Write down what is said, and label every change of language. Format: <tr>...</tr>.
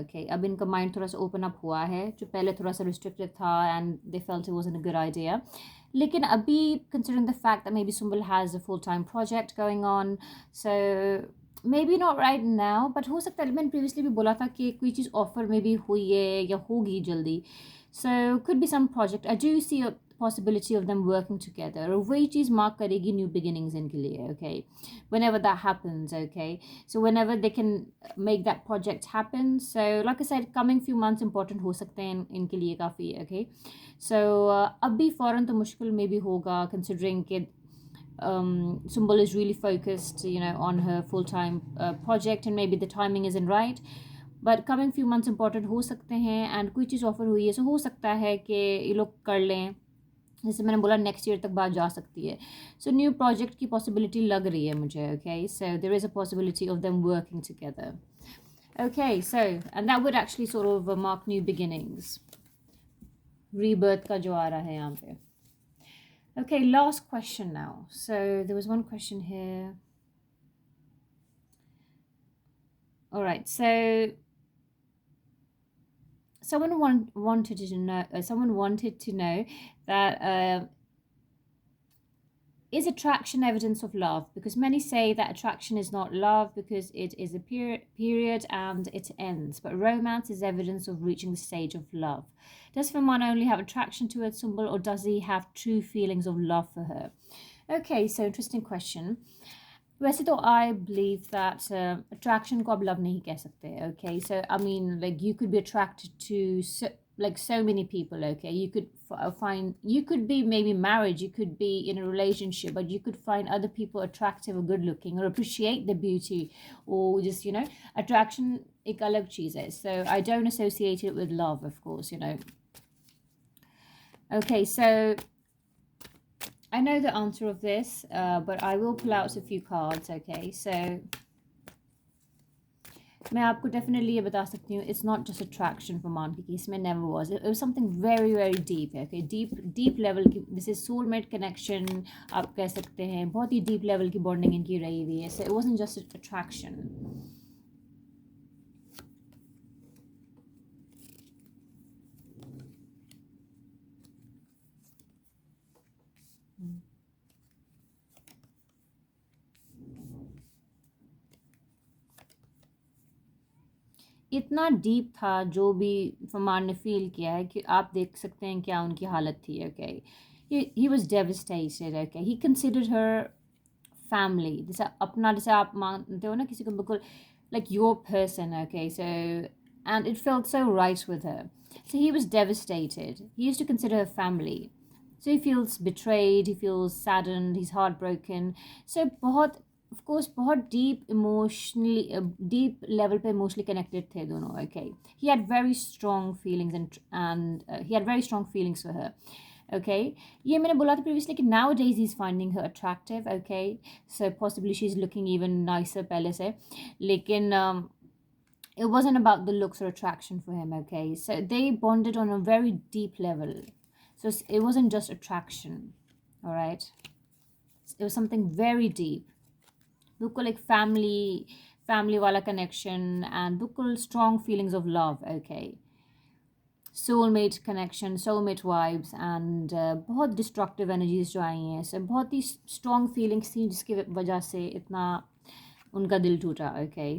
<en>okay,</en> <hi>अब इनका mind थोड़ा सा ओपन अप हुआ है, जो पहले थोड़ा सा रिस्ट्रिक्टेड था</hi> <en>And they felt it wasn't a good idea.</en> <hi>लेकिन अभी</hi> <en>considering the fact that maybe Sumbul has a full time project going on, so maybe not right now, but</en> <hi>हो सकता है, मैंने प्रीवियसली भी बोला था कि कोई चीज़ ऑफर में भी हुई है या होगी जल्दी.</hi> <en>So could be some project. I do see a possibility of them working together, or</en> <hi>वही चीज़</hi> <en>mark करेगी new beginnings इनके लिए. Okay, whenever that happens. Okay, so whenever they can make that project happen, so like I said, coming few months important</en> <hi>हो सकते हैं इनके लिए काफ़ी.</hi> <en>Okay, so</en> <hi>अभी फ़ौरन तो मुश्किल में भी होगा,</hi> <en>considering कि Sumbul is really focused, on her full-time project, and maybe the timing isn't right. But coming few months important</en> <hi>हो सकते हैं एंड कोई चीज़ ऑफर हुई है, सो हो सकता है कि ये लोग कर लें, जैसे मैंने बोला</hi> <en>next year</en> <hi>तक बात जा सकती है। सो न्यू प्रोजेक्ट की पॉसिबिलिटी लग रही है मुझे,</hi> <en>okay, so there is a possibility of them working together, okay, so and that would actually sort of mark new beginnings,</en> <hi>rebirth का जो आ रहा है यहाँ पे।</hi> <en>Okay, last question now. So there was one question here. All right, so someone wanted to know that is attraction evidence of love? Because many say that attraction is not love because it is a period and it ends. But romance is evidence of reaching the stage of love. Does Firman only have attraction to a symbol, or does he have true feelings of love for her? Okay, so interesting question.</en> <hi>वैसे तो</hi> <en>I believe that attraction</en> <hi>को आप love नहीं कह सकते, okay?</hi> <en>So I mean, like, you could be attracted to so many people, okay? You could you could be maybe married, you could be in a relationship, but you could find other people attractive or good looking or appreciate the beauty, or just,</en> <hi>attraction एक अलग चीज़ है.</hi> <en>So I don't associate it with love, of course, Okay, so I know the answer of this, but I will pull out a few cards, okay? So</en> <hi>मैं आपको definitely ये बता सकती हूँ,</hi> <en>it's not just attraction for मान की case में, never was. It was something very very deep, okay? Deep level की, this is soulmate connection आप कह सकते हैं,</en> <hi>बहुत ही deep level की bonding इनकी रही हुई है.</hi> <en>So it wasn't just attraction.</en> <hi>इतना डीप था जो भी फरमान ने फील किया है कि आप देख सकते हैं क्या उनकी हालत थी, okay?</hi> <en>He was devastated, okay? He considered her family,</en> <hi>जैसे अपना, जैसे आप मानते हो ना किसी को, बिल्कुल</hi> <en>like your person, okay? So, and it felt so right with her. So he was devastated. He used to consider her family. So he feels betrayed, he feels saddened, he's heartbroken.</en> <hi>So बहुत, of course, बहुत deep level पे emotionally connected थे दोनों, okay?</hi> <en>He had very strong feelings and he had very strong feelings for her. Okay,</en> <hi>ये मैंने बोला था previously कि</hi> <en>nowadays he's finding her attractive, okay? So possibly she's looking even nicer</en> <hi>पहले से, लेकिन</hi> <en>it wasn't about the looks or attraction for him, okay? So they bonded on a very deep level. So it wasn't just attraction, all right? It was something very deep.</en> <hi>बिल्कुल एक family वाला connection</hi> <en>and बिल्कुल strong feelings of love, okay? soulmate connection, soulmate vibes and बहुत destructive energies जो आई हैं, so</en> <hi>बहुत ही strong feelings थी जिसकी वजह से इतना उनका दिल टूटा,</hi> <en>okay?</en>